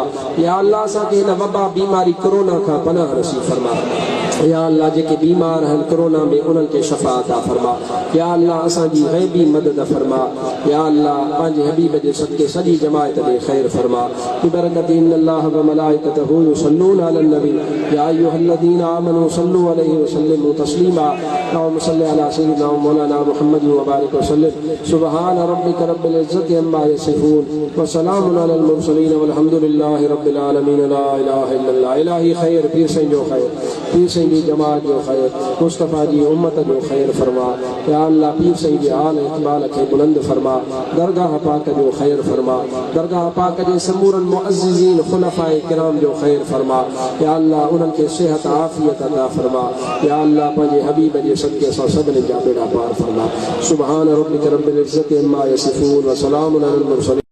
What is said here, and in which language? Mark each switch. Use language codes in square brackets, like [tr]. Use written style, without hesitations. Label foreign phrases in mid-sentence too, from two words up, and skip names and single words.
[sd] या अल्लाह असांखे हिन वबा बीमारी कोरोना खां पनाह नसीब फरमा। या अल्लाह जेके बीमार आहिनि कोरोना में उन्हनि खे शफ़ा अता फरमा। या अल्लाह असांजी ग़ैबी मदद फरमा। या अल्लाह पंहिंजे हबीब जे सदके सॼी जमायत ॾे ख़ैर फरमा। [ar] ببركة إن الله وملائكته يصلون على النبي يا أيها الذين آمنوا صلوا عليه وسلموا تسليما. اللهم صل على سيدنا ومولانا محمد وبارك وسلم. سبحان ربك رب العزة عما يصفون وسلام على المرسلين والحمد لله رب العالمين. لا إله إلا الله. [sd] इलाही खैर, पीर साईं जो खैर, पीर साईं सही जमात जो खैर, मुस्तफ़ा जी उम्मत जो खैर फरमा। या अल्लाह पीर सही आल इकबाल के बुलंद फरमा, दरगाह पाक जो खैर फरमा, दरगाह पाक जे समूरन मुअज़्ज़िज़ीन खुलफ़ाए किराम जो खैर फरमा। या अल्लाह उनके सेहत आफियत अता फरमा। या अल्लाह पंहिंजे हबीब जे सदके सां सभिनी जा बेड़ा पार फरमा। [ar] سبحان ربك رب العزة عما يصفون وسلام على المرسلين.